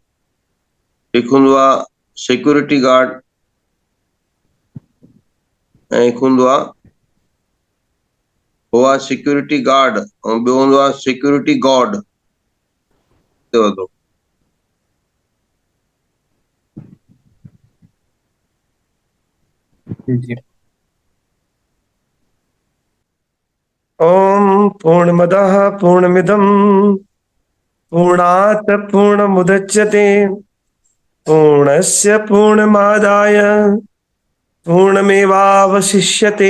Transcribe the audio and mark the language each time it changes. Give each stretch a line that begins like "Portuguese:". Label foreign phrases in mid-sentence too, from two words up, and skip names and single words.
Sindhi: हिकु हूंदो आहे
English: security guard
Sindhi: ऐं हिकु हूंदो आहे
English: security guard,
Sindhi: ऐं ॿियो हूंदो आहे
English: security god.
Sindhi: जी
Sanskrit: ओम पूर्णमदः पूर्णमिदं पूर्णात् पूर्णमुदच्यते पूर्णस्य पूर्णमादाय पूर्णमेवावशिष्यते।